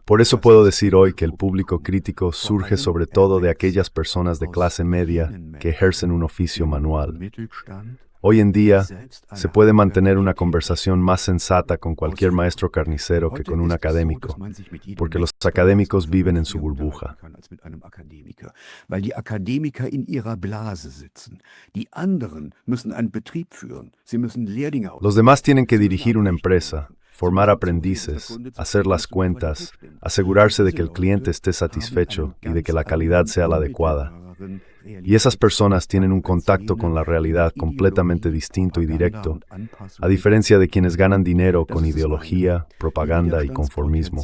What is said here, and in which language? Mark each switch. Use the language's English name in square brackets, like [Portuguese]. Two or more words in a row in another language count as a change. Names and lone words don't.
[Spanish] Por eso puedo decir hoy que el público crítico surge sobre todo de aquellas personas de clase media que ejercen un oficio manual. Hoy en día, se puede mantener una conversación más sensata con cualquier maestro carnicero que con un académico, porque los académicos viven en su burbuja. [German] Weil die Akademiker in ihrer Blase sitzen. Die anderen müssen einen Betrieb führen. Sie müssen Lehrlinge [Spanish] Los demás tienen que dirigir una empresa, formar aprendices, hacer las cuentas, asegurarse de que el cliente esté satisfecho y de que la calidad sea la adecuada. Y esas personas tienen un contacto con la realidad completamente distinto y directo, a diferencia de quienes ganan dinero con ideología, propaganda y conformismo.